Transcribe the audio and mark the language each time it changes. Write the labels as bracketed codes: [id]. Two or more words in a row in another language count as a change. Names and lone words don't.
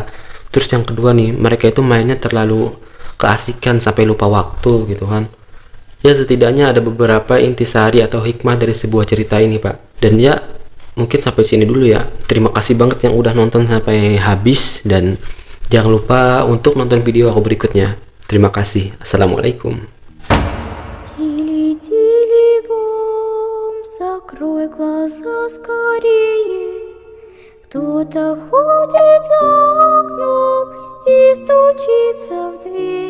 [id] Terus yang kedua nih, mereka itu mainnya terlalu keasikan sampai lupa waktu gitu kan. Ya setidaknya ada beberapa intisari atau hikmah dari sebuah cerita ini Pak. Dan ya mungkin sampai sini dulu ya. Terima kasih banget yang udah nonton sampai habis. Dan jangan lupa untuk nonton video aku berikutnya. Terima kasih. Assalamualaikum. [ru] Тили-тили бом, закрой глаза скорее. Кто-то ходит за окном и стучится в дверь.